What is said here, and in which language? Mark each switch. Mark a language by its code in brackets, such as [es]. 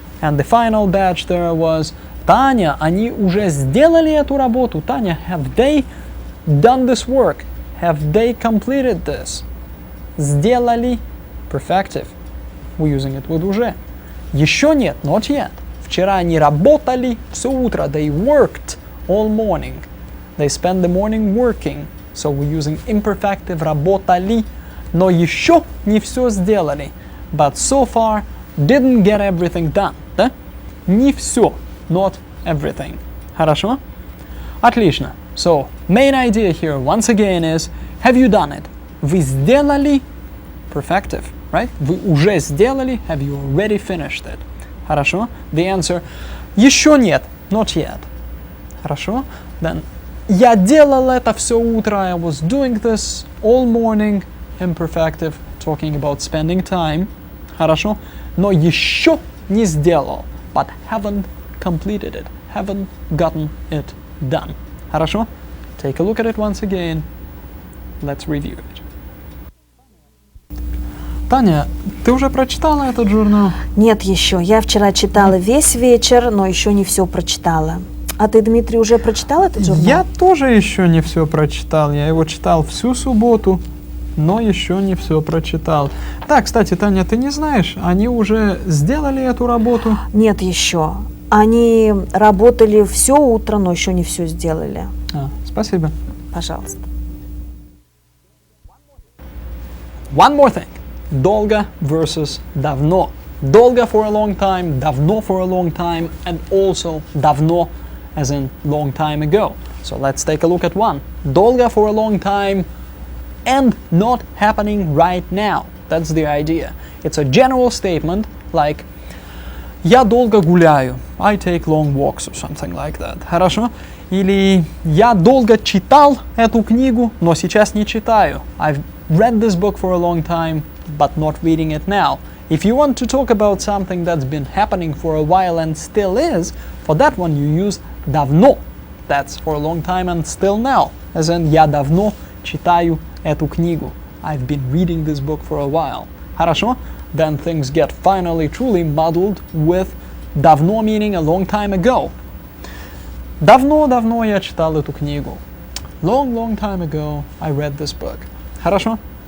[en] And the final batch there was Таня, [ru] они уже сделали эту работу. [en] Таня, have they done this work? Have they completed this? [ru] Сделали. [en] Perfective. We're using it with уже. [ru] Еще нет, [en] not yet. [ru] Вчера они работали все утро. [en] They worked all morning. They spent the morning working. So we're using imperfective работали. [ru] Но еще не все сделали. [en] But so far didn't get everything done. [ru] Да? Не все. [en] Not everything. [ru] Хорошо? Отлично. [en] So, main idea here once again is, have you done it? [ru] Вы сделали? [en] Perfective, right? [ru] Вы уже сделали? [en] Have you already finished it? [ru] Хорошо? [en] The answer, [ru] еще нет. [en] Not yet. [ru] Хорошо? Then, я делал это все утро. [en] I was doing this all morning. Imperfective, talking about spending time. [ru] Хорошо? Но еще не сделал. [en] But haven't completed it. Haven't gotten it done. [ru] Хорошо? [en] Take a look at it once again. Let's review it. [ru] Таня, ты уже прочитала этот журнал? Нет еще. Я вчера читала весь вечер, но еще не все прочитала. А ты, Дмитрий, уже прочитал этот журнал? Я тоже еще не все прочитал. Я его читал всю субботу, но еще не все прочитал. Да, кстати, Таня, ты не знаешь, они уже сделали эту работу? Нет еще. Они работали все утро, но еще не все сделали. Спасибо. Пожалуйста. [en] One more thing. Dolga versus Davno. Dolga for a long time, Davno for a long time, and also Davno as in long time ago. So let's take a look at one. Dolga for a long time and not happening right now. That's the idea. It's a general statement like [ru] я долго гуляю. [en] I take long walks or something like that. [ru] Хорошо? Или я долго читал эту книгу, но сейчас не читаю. [en] I've read this book for a long time, but not reading it now. If you want to talk about something that's been happening for a while and still is, for that one you use давно. That's for a long time and still now. As in, [ru] я давно читаю эту книгу. [en] I've been reading this book for a while. [ru] Хорошо? [en] Then things get finally truly muddled with давно meaning a long time ago. [ru] Давно я читал эту книгу. [en] Long time ago I read this book. [ru] Хорошо?